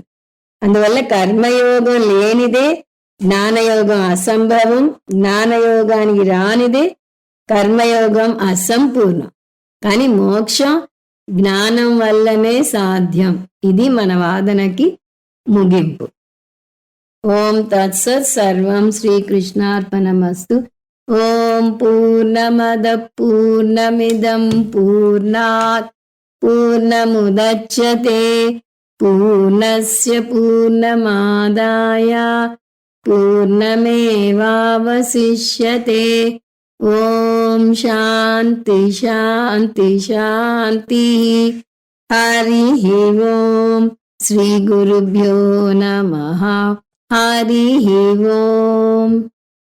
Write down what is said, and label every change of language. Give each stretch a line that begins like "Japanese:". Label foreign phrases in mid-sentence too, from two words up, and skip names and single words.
Telugu: అందువల్ల కర్మయోగం లేనిదే జ్ఞానయోగం అసంభవం, జ్ఞానయోగానికి రానిదే కర్మయోగం అసంపూర్ణం. కానీ మోక్షం జ్ఞానం వల్లనే సాధ్యం. ఇది మన వాదనకి ముగింపు.
Sanskrit: ఓం తత్సత్. సర్వం శ్రీకృష్ణార్పణమస్తు. ఓం పూర్ణమద పూర్ణమిదం పూర్ణాత్ పూర్ణముదచ్యతే పూర్ణస్య పూర్ణమాదాయ పూర్ణమేవావశిష్యతే. ఓం శాంతి శాంతి శాంతి. హరి ఓం. శ్రీ గురుభ్యో నమః. హరి ఓం.